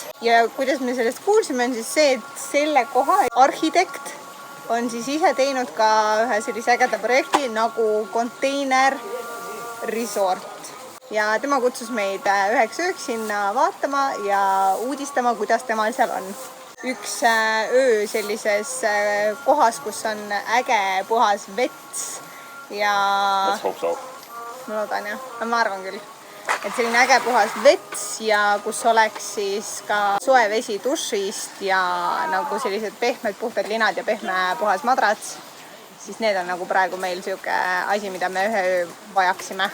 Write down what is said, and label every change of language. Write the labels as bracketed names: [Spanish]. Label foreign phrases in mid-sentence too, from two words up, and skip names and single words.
[Estonian] Ja kuidas me sellest kuulsime on siis see, et selle koha arhitekt on siis ise teinud ka ühe sellise ägeda projekti nagu Container Resort. Ja tema kutsus meid üheks ööks sinna vaatama ja uudistama, kuidas temal seal on. Üks öö sellises kohas, kus on äge puhas vets ja... [English] Let's hope so. [Estonian] Ma loodan jah, ma arvan küll. Et selline äge puhas vets ja kus oleks siis ka soe vesi dušist ja nagu sellised pehmed puhtad linad ja pehme puhas madrats. Siis need on nagu praegu meil siuke asi, mida me ühe öö vajaksime.